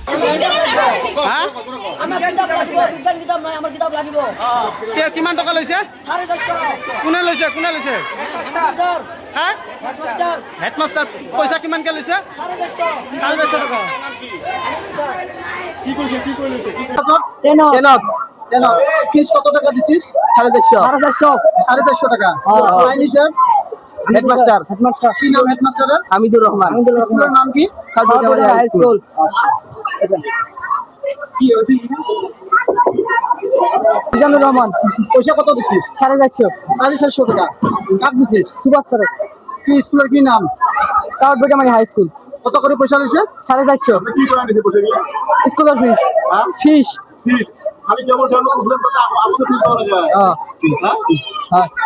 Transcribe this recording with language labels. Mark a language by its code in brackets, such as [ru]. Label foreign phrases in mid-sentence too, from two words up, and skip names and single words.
[as] কিমান টকা লৈছে কোনে লৈছে হেডমাষ্টাৰ পইচা কিমানকে লৈছে 450 টকা [bn] ফিজ কত টাকা দিছিস 450 টাকা হেডমাস্টার কি নাম হেডমাস্টারের হামিদুর রহমান স্কুলের নাম কি হাই স্কুল কি হইছে মিজানুর রহমান পয়সা কত দিছিস 450 টাকা কাক দিছিস সুভাষ স্যার কি স্কুলের কি নাম সাউথ বৈতামারি হাই স্কুল কত করে পয়সা লইছে 450 কি করে দিছে পয়সা স্কুলের ফিস আমি যেমন বুঝলাম তো আমাদের ফিস দেওয়া যায় হ্যাঁ